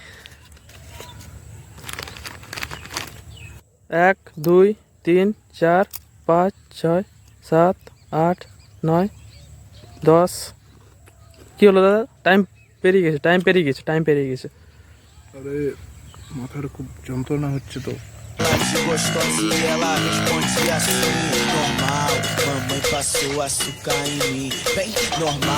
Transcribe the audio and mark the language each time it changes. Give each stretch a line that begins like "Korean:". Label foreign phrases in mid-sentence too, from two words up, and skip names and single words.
Bangla: 1 2 3 4 5 6 7 8 9 10। কি হলো দাদা? টাইম পেরিয়ে গেছে, টাইম পেরিয়ে gese, টাইম পেরিয়ে গেছে। আরে মাথার খুব যন্ত্রণা হচ্ছে তো।
Portuguese: De gostosa e ela responde assim, normal. Mamãe passou açúcar em mim, bem normal.